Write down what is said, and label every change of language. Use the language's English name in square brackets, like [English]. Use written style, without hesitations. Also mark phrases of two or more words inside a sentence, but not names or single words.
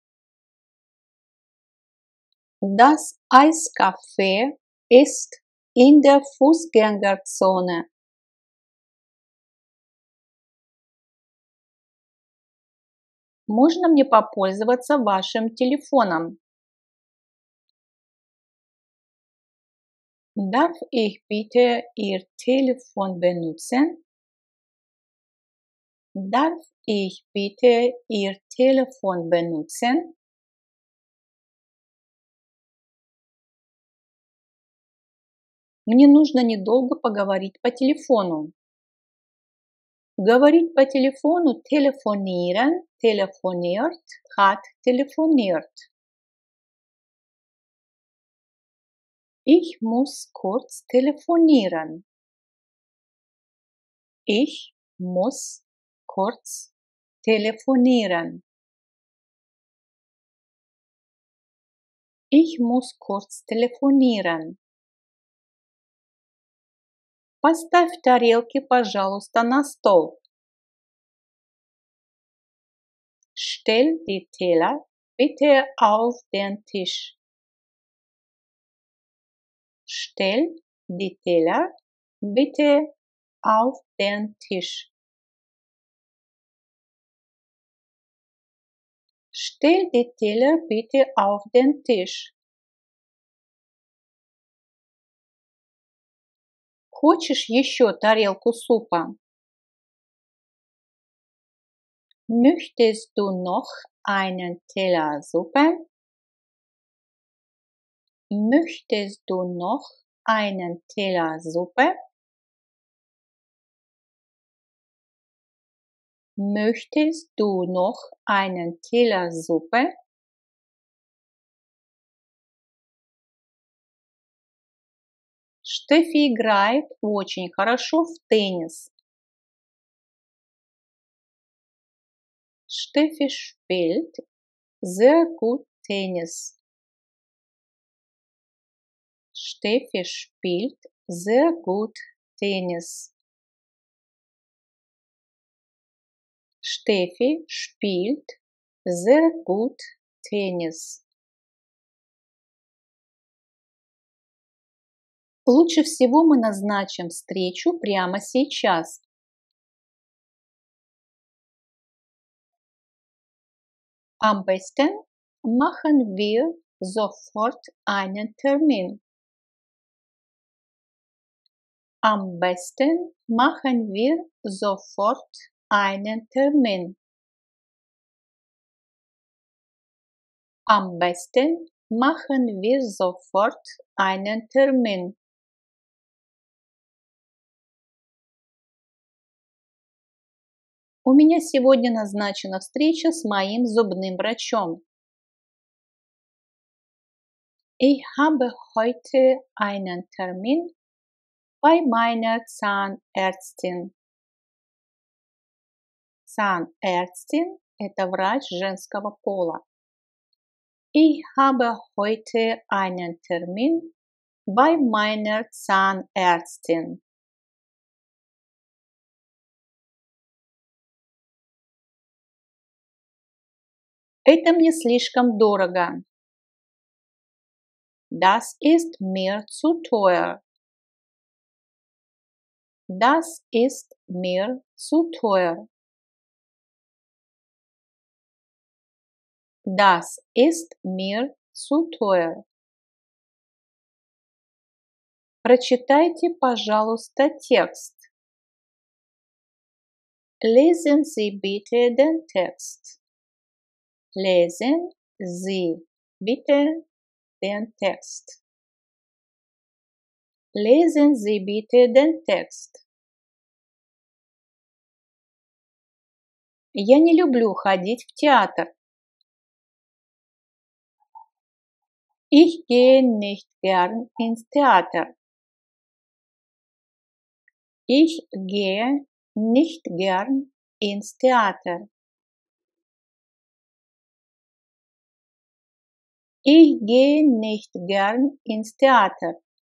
[German] Das Eiscafé ist in der Fußgängerzone. [Russian] Можно мне попользоваться вашим телефоном? [German] Darf ich bitte Ihr Telefon benutzen? Darf ich bitte Ihr Telefon benutzen? [Russian] Мне нужно недолго поговорить по телефону. Говорить по телефону [German] telefonieren, telefoniert, hat telefoniert. Ich muss kurz telefonieren. Ich muss kurz telefonieren. Ich muss kurz telefonieren. [Russian] Поставь тарелки, пожалуйста, на стол. [German] Stell die Teller bitte auf den Tisch. Stell die Teller bitte auf den Tisch. Stell die Teller bitte auf den Tisch. [Russian] Хочешь еще тарелку супа? [German] Möchtest du noch einen Teller Suppe? Möchtest du noch einen Teller Suppe? Möchtest du noch einen Teller Suppe? [Russian] Steffi играет очень хорошо в теннис. [German] Steffi spielt sehr gut Tennis. Steffi spielt sehr gut Tennis. Steffi spielt sehr gut Tennis. [Russian] Лучше всего мы назначим встречу прямо сейчас. [German] Am besten machen wir sofort einen Termin. Am besten machen wir sofort einen Termin. Am besten machen wir sofort einen Termin. [Russian] У меня сегодня назначена встреча с моим зубным врачом. [German] Ich habe heute einen Termin bei meiner Zahnärztin. [Russian] Zahnärztin – это врач женского пола. [German] Ich habe heute einen Termin bei meiner Zahnärztin. [Russian] Это мне слишком дорого. [German] Das ist mir zu teuer. Das ist mir zu teuer. Das ist mir zu teuer. [Russian] Прочитайте, пожалуйста, текст. [German] Lesen Sie bitte den Text. Lesen Sie bitte den Text. Lesen Sie bitte den Text. [Russian] Я не люблю ходить в театр. [German] Ich gehe nicht gern ins Theater. Ich gehe nicht gern ins Theater. Ich gehe nicht gern ins Theater.